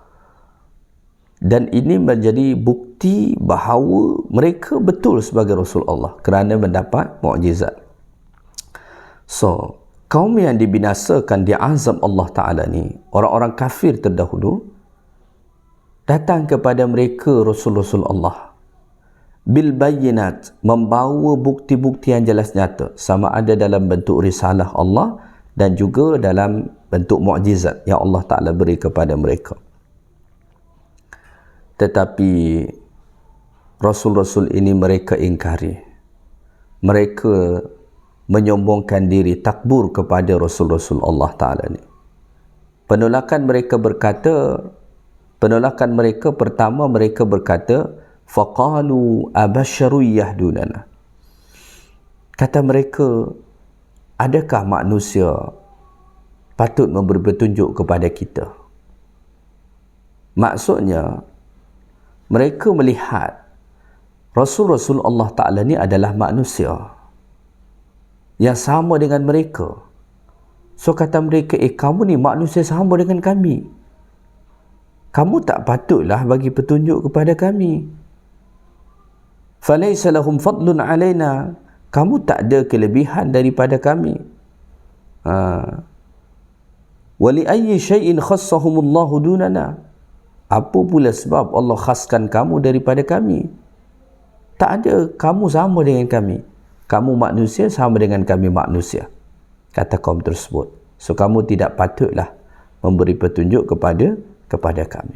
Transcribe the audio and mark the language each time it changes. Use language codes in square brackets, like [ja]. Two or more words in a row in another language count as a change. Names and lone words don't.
[ms] Dan ini menjadi bukti bahawa mereka betul sebagai Rasul Allah kerana mendapat mukjizat. So, kaum yang dibinasakan di azab Allah Ta'ala ni, orang-orang kafir terdahulu, datang kepada mereka Rasul-Rasul Allah [ar] بالبينات, [ms] membawa bukti-bukti yang jelas nyata, sama ada dalam bentuk risalah Allah dan juga dalam bentuk mukjizat yang Allah Ta'ala beri kepada mereka. Tetapi Rasul-Rasul ini mereka ingkari. Mereka menyombongkan diri, takbur kepada Rasul-Rasul Allah Ta'ala ni. Penolakan mereka pertama, mereka berkata, [ar] فقالوا أبشر يهدوننا. [ms] Kata mereka, adakah manusia patut memberi petunjuk kepada kita? Maksudnya, mereka melihat Rasul-Rasul Allah Ta'ala ni adalah manusia yang sama dengan mereka. So kata mereka, kamu ni manusia sama dengan kami. Kamu tak patutlah bagi petunjuk kepada kami. [ar] فليس لهم فضل علينا. [ms] Kamu tak ada kelebihan daripada kami. [ar] ولأي شيء خصهم الله دوننا. [ms] Apa pula sebab Allah khaskan kamu daripada kami? Tak ada, kamu sama dengan kami. Kamu manusia sama dengan kami manusia, kata kaum tersebut. So kamu tidak patutlah memberi petunjuk kepada kami.